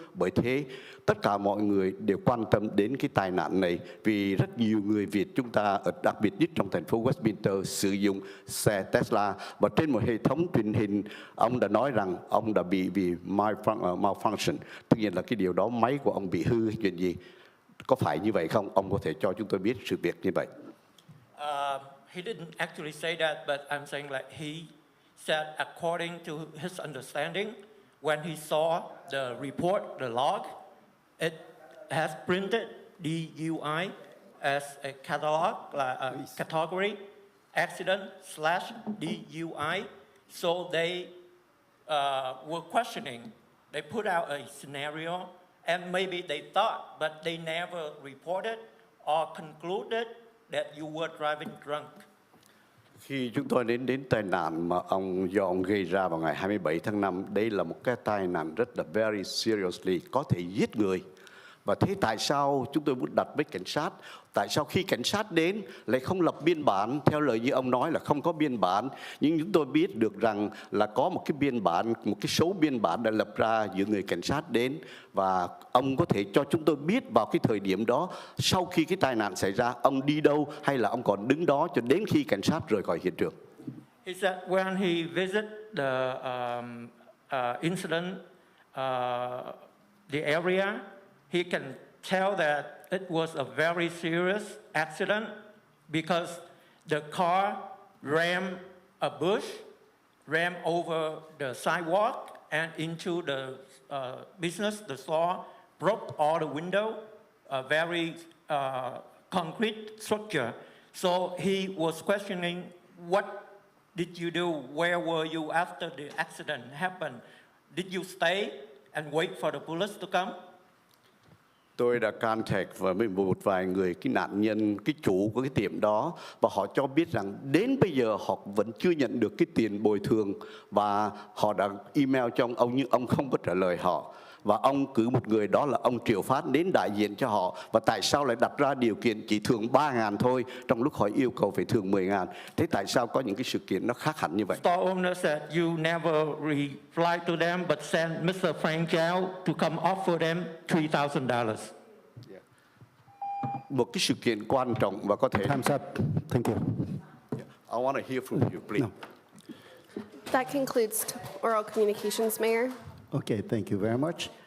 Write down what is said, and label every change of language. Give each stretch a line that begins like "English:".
Vietnamese: Bởi thế tất cả mọi người đều quan tâm đến cái tai nạn này, vì rất nhiều người Việt chúng ta, đặc biệt nhất trong thành phố Westminster, sử dụng xe Tesla. Và trên một hệ thống truyền hình, ông đã nói rằng ông đã bị malfunction, tất nhiên là cái điều đó máy của ông bị hư hay chuyện gì. Có phải như vậy không? Ông có thể cho chúng tôi biết sự việc như vậy.
English: He didn't actually say that, but I'm saying like he said according to his understanding, when he saw the report, the log, it has printed DUI as a catalog, like a category, accident/DUI. So they were questioning. They put out a scenario, and maybe they thought, but they never reported or concluded that you were driving drunk.
Vietnamese: Khi chúng tôi đến tai nạn mà do ông gây ra vào ngày 27 tháng 5, đây là một cái tai nạn rất là
English: very seriously,
Vietnamese: có thể giết người. Và thế tại sao chúng tôi muốn đặt với cảnh sát? Tại sao khi cảnh sát đến lại không lập biên bản? Theo lời như ông nói là không có biên bản, nhưng chúng tôi biết được rằng là có một cái biên bản, một cái số biên bản đã lập ra giữa người cảnh sát đến. Và ông có thể cho chúng tôi biết vào cái thời điểm đó, sau khi cái tai nạn xảy ra, ông đi đâu hay là ông còn đứng đó cho đến khi cảnh sát rời khỏi hiện trường?
English: He said when he visited the incident, the area, he can tell that it was a very serious accident because the car rammed a bush, rammed over the sidewalk and into the business, the store, broke all the window, a very concrete structure. So he was questioning, what did you do? Where were you after the accident happened? Did you stay and wait for the police to come?
Vietnamese: Tôi đã contact với một vài người, cái nạn nhân, cái chủ của cái tiệm đó, và họ cho biết rằng đến bây giờ họ vẫn chưa nhận được cái tiền bồi thường, và họ đã email cho ông nhưng ông không có trả lời họ. Và ông cử một người, đó là ông Triệu Phát, đến đại diện cho họ. Và tại sao lại đặt ra điều kiện chỉ thưởng 3.000 thôi, trong lúc họ yêu cầu phải thưởng 10.000? Thế tại sao có những cái sự kiện nó khác hẳn như vậy?
English: Store owner said you never replied to them, but sent Mr. Frank Chow to come offer them $3,000.
Vietnamese: Một cái sự kiện quan trọng và có thể...
English: Time's up. Thank you. I want to hear from you, please. No. That concludes oral communications, Mayor. Okay, thank you very much.